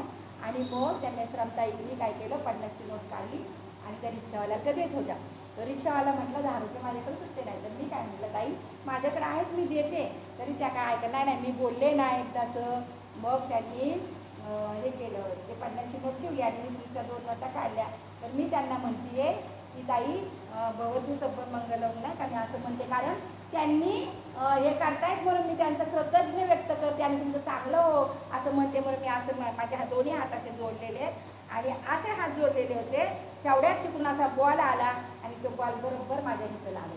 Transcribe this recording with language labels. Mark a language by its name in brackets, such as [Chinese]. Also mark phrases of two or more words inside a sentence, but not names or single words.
[Marathi] आणि मग त्या मेसराम ताईंनी काय केलं, 50ची नोट काढली आणि त्या रिक्षावाल्याला त्या देत होत्या. तर रिक्षावाला म्हटलं 10 रुपये माझ्याकडे सुट्टे नाही. तर मी काय म्हटलं ताई माझ्याकडे आहेत मी देते. तरी त्या काय ऐकत नाही मी बोलले ना एकदाचं. मग त्यांनी हे केलं, ते 50ची नोट ठेवली आणि 20च्या 2 नोटा काढल्या. तर मी त्यांना म्हणते की ताई [Pali] भवतु सब्बं मंगलम, [Marathi] नाही का मी असं म्हणते, कारण त्यांनी हे करतायत म्हणून मी त्यांचं कृतज्ञ व्यक्त करते आणि तुमचं चांगलं हो असं म्हणते. म्हणून मी असं माझ्या दोन्ही हात असे जोडलेले आहेत आणि असे हात जोडलेले होते. तेवढ्यात तिकडून असा बॉल आला आणि तो बॉल बरोबर माझ्या इथं लागला.